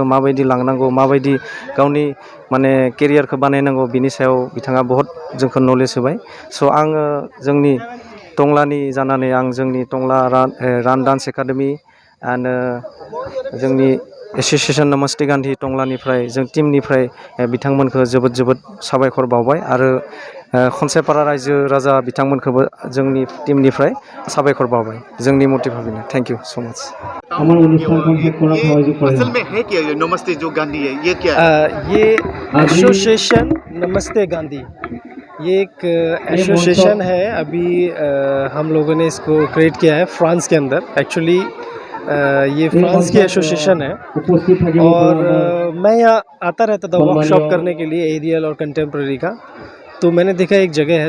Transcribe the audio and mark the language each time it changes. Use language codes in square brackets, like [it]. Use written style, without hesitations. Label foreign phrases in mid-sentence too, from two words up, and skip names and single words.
[brx] माबायदि लांनांगौ माबायदि गावनि माने केरियारखौ बानायनांगौ बिनि सायाव बिथाङा बहुत जोंखौ नलेज होबाय स' आङो जोंनि टंलानि जानानै आं जोंनि टंला रान डान्स एकाडेमि आरो जोंनि एसोसिएशन नमस्ते गान्धी टंलानिफ्राय जों टीमनिफ्राय बिथांमोनखौ जोबोद साबायखर बावबाय आरो खनसायपारा रायजो राजा बिथांमोनखौबो जोंनि टीमनिफ्राय साबायखर बावबाय जोंनि मटिभा बेनो [en] thank you so much [hi] असल में है क्या नमस्ते जो गांधी है ये क्या ये एसोसिएशन नमस्ते गांधी ये एक एसोसिएशन है अभी हम लोगों ने इसको क्रिएट किया है फ्रांस के अंदर एक्चुअली ये फ्रांस की एसोसिएशन है और मैं यहाँ आता रहता था वर्कशॉप करने के लिए एरियल और कंटेम्प्रेरी का तो मैंने देखा एक जगह है